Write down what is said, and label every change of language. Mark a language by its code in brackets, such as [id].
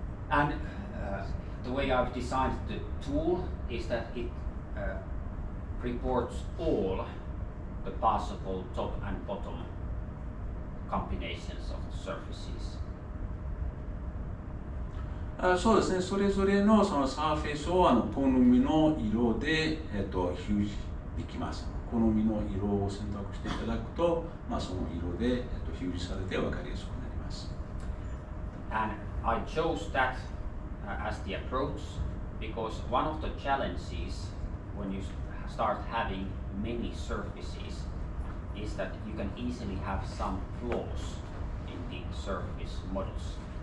[en] And the way I've designed the tool is that it reports all the possible top and bottom combinations of the surfaces. [ja] そうですね、それぞれのそのサーフェイスを好みの色で、表示できます。好みの色を選択していただくと、その色で、表示されて分かりやすくなります。 [en] And I chose that as the approach because one of the challenges when you start having many surfaces is that you can easily have some flaws in the surface models.